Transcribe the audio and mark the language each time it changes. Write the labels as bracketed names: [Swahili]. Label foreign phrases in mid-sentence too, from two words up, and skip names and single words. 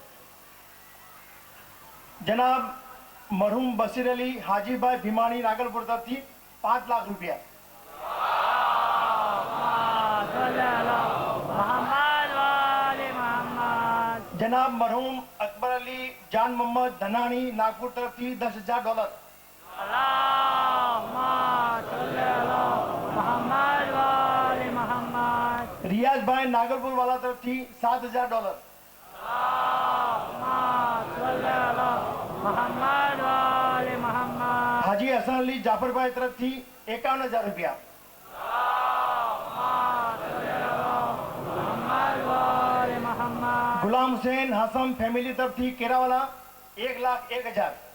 [Gujarati] જનાબ મરહુમ બશીર અલી હાજીભાઈ ભીમાણી નાગલપુર તરફથી 5 લાખ રૂપિયા. જનાબ મરહુમ અકબર અલી જાન મોહમ્મદ ધનાણી નાગપુર તરફથી $10,000. રિયાજભાઈ નાગરપુર વાલા તરફ થી $7,000. હાજી હસન અલી જાફર ભાઈ તરફ થી ₹51,000. ગુલામ હુસૈન હસન ફૈમિલી તરફ થી કેરાવાલા 1,01,000.